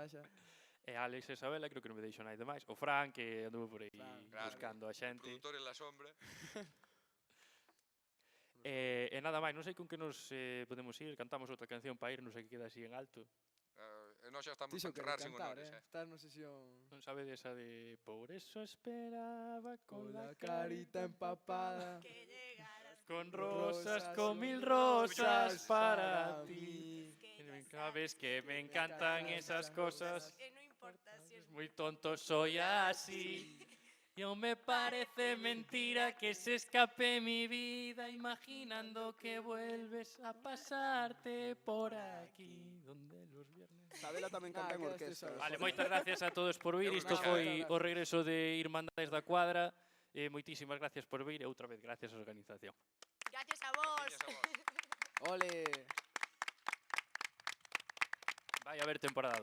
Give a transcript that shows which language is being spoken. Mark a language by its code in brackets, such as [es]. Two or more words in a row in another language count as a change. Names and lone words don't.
[gl] E Alex e Isabela, creo que non me deixou nada demais. O Fran, que andou por aí buscando a xente. [es] Produtor en la sombra. [gl] E nada máis, non sei con que nos podemos ir, cantamos outra canción para ir, non sei que queda así en alto. E nós xa estamos a enterrar sin honores, Estás na sesión... Non sabe desa de... [es] Por eso esperaba con la carita empapada, Que llegaras con rosas, con 1000 rosas para ti. Sabes que me encantan esas cosas. Que no importa si es Muy tonto soy así. Y aún me parece mentira que se escape mi vida imaginando que vuelves a pasarte por aquí donde los viernes... [gl] Isabela tamén canta en orquesta. Vale, moitas gracias a todos por vir. Isto foi o regreso de Irmandades da Cuadra. Moitísimas gracias por vir e outra vez gracias á organización. Gracias a vos. Ole. Vai haber temporada 2,